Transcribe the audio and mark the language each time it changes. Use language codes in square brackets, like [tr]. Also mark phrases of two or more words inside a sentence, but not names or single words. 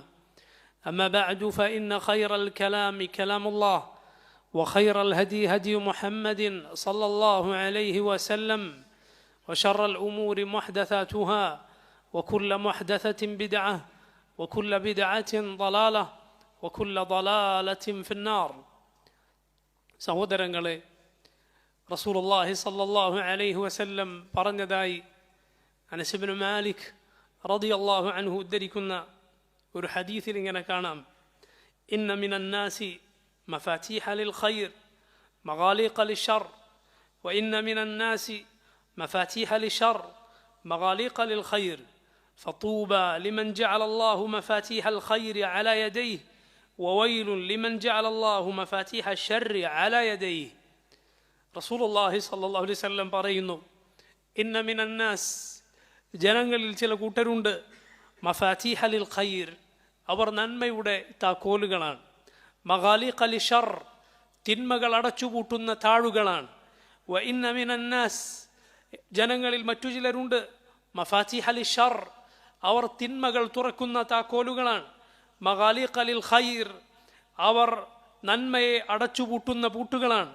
[ar] أما بعد، فإن خير الكلام كلام الله، وخير الهدي هدي محمد صلى الله عليه وسلم، وشر الأمور محدثاتها، وكل محدثة بدعة، وكل بدعة ضلالة، وكل ضلالة في النار. [ml] സഹോദരങ്ങളെ, [ar] رسول الله صلى الله عليه وسلم [ml] പറഞ്ഞതായി അനസ് ഇബ്നു മാലിക് [ar] رضي الله عنه [ml] ഉദ്ധരിക്കുന്ന ഒരു ഹദീസിൽ ഇങ്ങനെ കാണാം: [ar] إن من الناس مفاتيح للخير مغاليق للشر وإن من الناس مفاتيح للشر مغاليق للخير فطوبى لمن جعل الله مفاتيح الخير على يديه وويل لمن جعل الله مفاتيح الشر على يديه. رسول الله صلى الله عليه وسلم പറയുന്നു, إن من الناس, ജനങ്ങളിൽ [ml] ചില കൂട്ടരുണ്ട്, [ar] مفاتيح للخير, [ml] അവർ നന്മയുടെ താക്കോലുകളാണ്, [ar] مغاليق للشر, [ml] തിന്മകൾ അടച്ചുപൂട്ടുന്ന താഴുകളാണ്, [ar] وإن من الناس, [ml] ജനങ്ങളിൽ മറ്റു ചിലരുണ്ട്, [ar] مفاتيح للشر, [ml] അവർ തിന്മകൾ തുറക്കുന്ന താക്കോലുകളാണ്, [ar] مغاليق للخير, [ml] അവർ നന്മയെ അടച്ചുപൂട്ടുന്ന പൂട്ടുകളാണ്.